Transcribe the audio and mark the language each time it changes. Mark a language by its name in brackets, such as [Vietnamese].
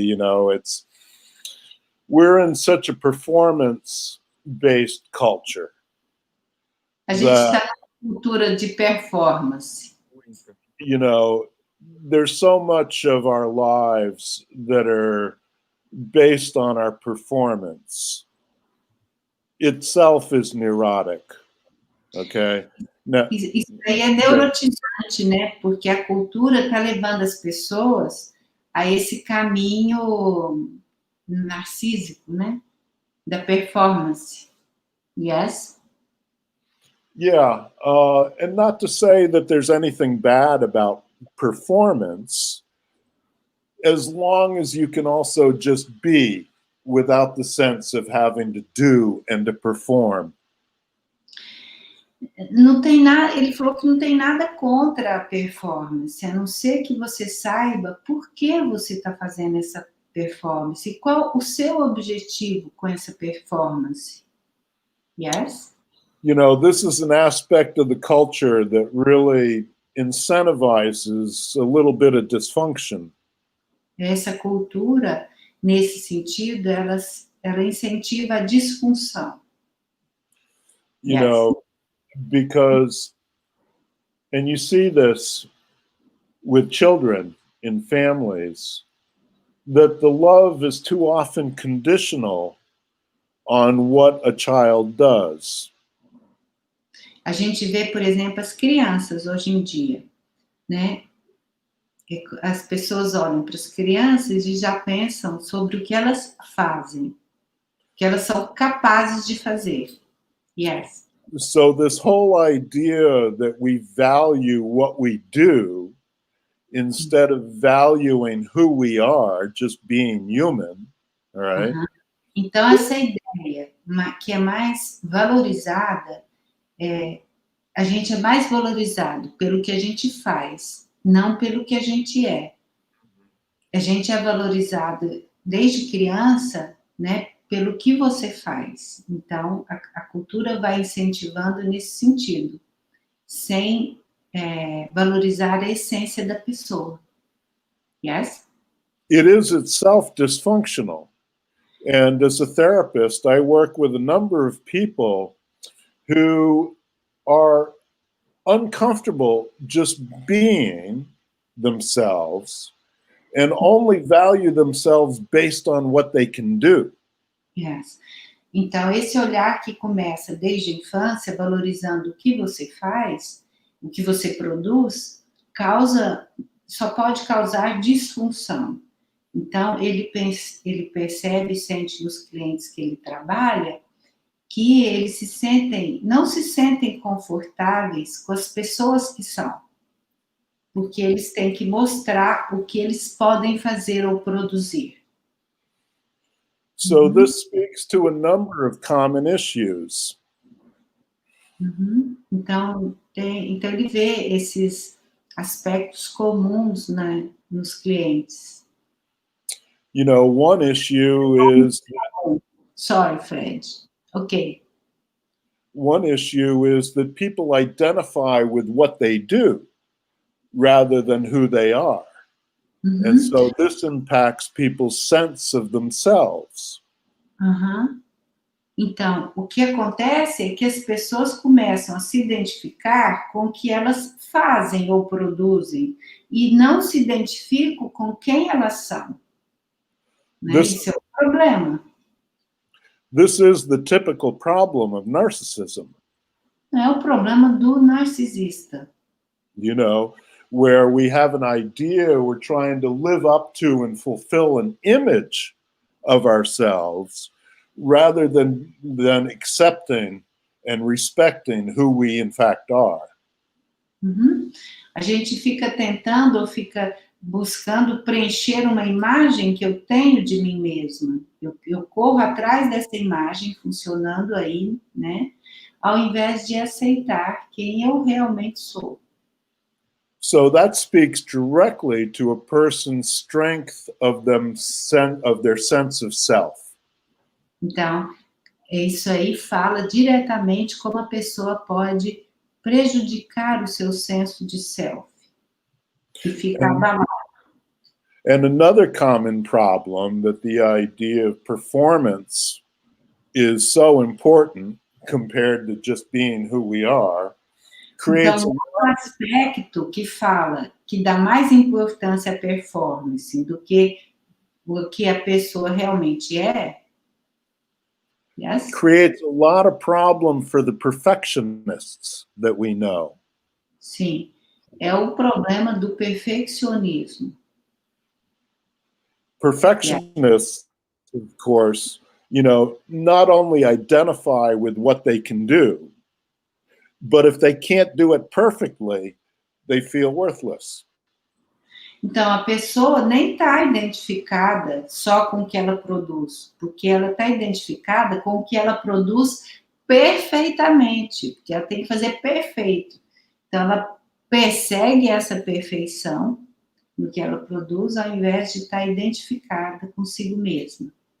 [English] You know, we're in such a performance-based culture. [Portuguese] A gente está na cultura de performance. [English] You know, there's so much of our lives that are based on our performance. Itself is neurotic. Okay? [Portuguese] Isso aí é neurotizante, né? Porque a cultura está levando as pessoas a esse caminho narcísico, né? Da performance. [English] Yes? Yeah, and not to say that there's anything bad about performance, as long as you can also just be without the sense of having to do and to perform. [Portuguese] Não tem nada, ele falou que não tem nada contra a performance, a não ser que você saiba por que você está fazendo essa performance e qual o seu objetivo com essa performance. [English] Yes? You know, this is an aspect of the culture that really incentivizes a little bit of dysfunction. [Portuguese] Essa cultura, nesse sentido, ela incentiva a disfunção. [English] You know, because, and you see this with children in families, that the love is too often conditional on what a child does. [Portuguese] A gente vê, por exemplo, as crianças hoje em dia, né? As pessoas olham para as crianças e já pensam sobre o que elas fazem, que elas são capazes de fazer. [English] Yes. So this whole idea that we value what we do instead of valuing who we are, just being human, all right? [Portuguese] Então, essa ideia que é mais valorizada, a gente é mais valorizado pelo que a gente faz, não pelo que a gente é. A gente é valorizado desde criança, né, pelo que você faz. Então, a cultura vai incentivando nesse sentido, sem valorizar a essência da pessoa. [English] Yes? It is itself dysfunctional. And as a therapist, I work with a number of people who are uncomfortable just being themselves and only value themselves based on what they can do. Yes. [Portuguese] Então, esse olhar que começa desde a infância, valorizando o que você faz, o que você produz, só pode causar disfunção. Então, ele percebe e sente nos clientes que ele trabalha que eles não se sentem confortáveis com as pessoas que são, porque eles têm que mostrar o que eles podem fazer ou produzir. [English] So this speaks to a number of common issues. [Portuguese] Então ele vê esses aspectos comuns, né, nos clientes. [English] You know, one issue is... Sorry, Fred. Okay. One issue is that people identify with what they do rather than who they are. And so this impacts people's sense of themselves. [Portuguese] Então, o que acontece é que as pessoas começam a se identificar com o que elas fazem ou produzem e não se identificam com quem elas são. Né? Isso é o problema. [English] This is the typical problem of narcissism. [Portuguese] É o problema do narcisista. [English] You know, where we have an idea we're trying to live up to and fulfill an image of ourselves rather than accepting and respecting who we in fact are. [Portuguese] A gente fica tentando ou fica buscando preencher uma imagem que eu tenho de mim mesma. Eu corro atrás dessa imagem funcionando aí, né? Ao invés de aceitar quem eu realmente sou. [English] So that speaks directly to a person's strength of their sense of self. [Portuguese] Então, isso aí fala diretamente como a pessoa pode prejudicar o seu senso de self, que fica abalado. [English] And another common problem that the idea of performance is so important compared to just being who we are creates [Portuguese] então, um aspecto que fala que dá mais importância à performance do que o que a pessoa realmente é. [English] Yes? Creates a lot of problem for the perfectionists that we know. [Portuguese] Sim, é o problema do perfeccionismo. [English] Perfectionists, of course, you know, not only identify with what they can do, but if they can't do it perfectly, they feel worthless. [Portuguese] Então, a pessoa nem está identificada só com o que ela produz, porque ela está identificada com o que ela produz perfeitamente, porque ela tem que fazer perfeito. Então, ela persegue essa perfeição no que ela produz, ao invés de estar identificada consigo mesma.